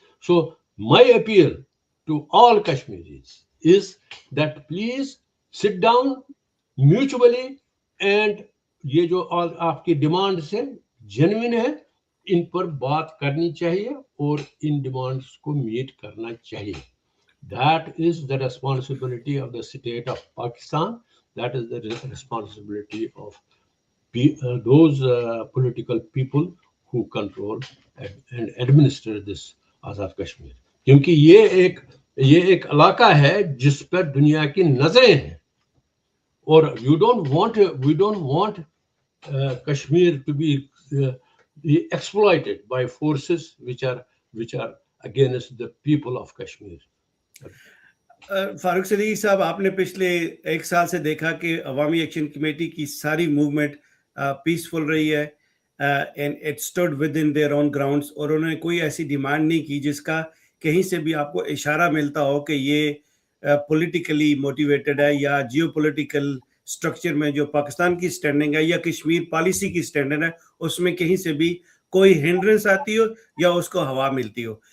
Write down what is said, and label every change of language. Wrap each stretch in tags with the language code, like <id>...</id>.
<en>so my appeal to all Kashmiris is that please sit down mutually, and</en> <ur>یہ جو آپ کی ڈیمانڈس ہیں جینوئن ہے, ان پر بات کرنی چاہیے اور ان ڈیمانڈس کو میٹ کرنا چاہیے.</ur> <en>That is the responsibility of the state of Pakistan. That is the responsibility of those political people who control and administer this Azad Kashmir.</en> <ur>کیونکہ یہ ایک علاقہ ہے جس پر دنیا کی نظریں ہیں, اور</ur> <en>we don't want Kashmir to be exploited by forces which are against the people of Kashmir.</en> <ur>فاروق صدیقی صاحب, آپ نے پچھلے 1 سال سے دیکھا کہ عوامی ایکشن کمیٹی کی ساری موومنٹ پیسفل رہی ہے,</ur> <en>and it stood with in their own grounds,</en> <ur>اور انہوں نے کوئی ایسی ڈیمانڈ نہیں کی جس کا کہیں سے بھی آپ کو اشارہ ملتا ہو کہ یہ پولیٹیکلی موٹیویٹڈ ہے, یا جیو پولیٹیکل اسٹرکچر میں جو پاکستان کی اسٹینڈنگ ہے یا کشمیر پالیسی کی اسٹینڈنگ ہے اس میں کہیں سے بھی کوئی ہنڈرنس آتی ہو یا اس کو ہوا ملتی ہو.</ur>